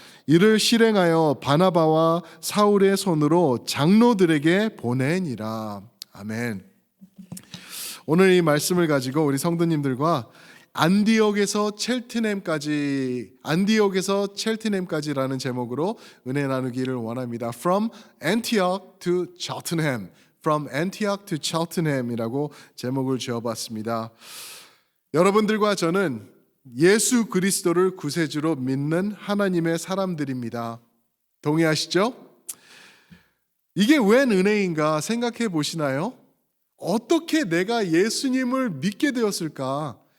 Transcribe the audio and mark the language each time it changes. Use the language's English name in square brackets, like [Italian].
[Korean] 이를 실행하여 바나바와 사울의 손으로 장로들에게 보내니라. 아멘. 오늘 이 말씀을 가지고 우리 성도님들과 안디옥에서 첼트넴까지라는 제목으로 은혜 나누기를 원합니다. [English] From Antioch to Cheltenham. From Antioch to Cheltenham [Korean] 이라고 제목을 지어봤습니다. 여러분들과 저는 예수 그리스도를 구세주로 믿는 하나님의 사람들입니다. 동의하시죠? 이게 웬 은혜인가 생각해 보시나요? 어떻게 내가 예수님을 믿게 되었을까?